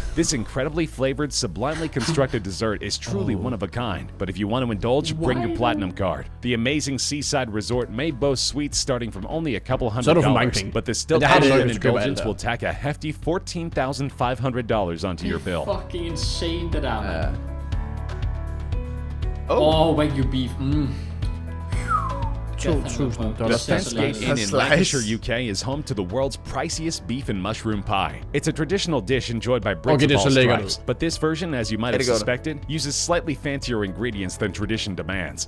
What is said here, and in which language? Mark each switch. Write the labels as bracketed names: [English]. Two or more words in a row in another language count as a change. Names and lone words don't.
[English] This incredibly flavored, sublimely constructed dessert is truly one of a kind. But if you want to indulge, bring your platinum card. The amazing seaside resort may boast sweets starting from only a couple $100, but the stilt fisherman indulgence will tack a hefty $14,500 onto your bill. Fucking insane, [Danish] det der, man. [English] Wagyu beef. The Fence Gate Inn in Lancashire, UK is home to the world's priciest beef and mushroom pie. It's a traditional dish enjoyed by Brits of all stripes, but this version, as you might have suspected, uses slightly fancier ingredients than tradition demands.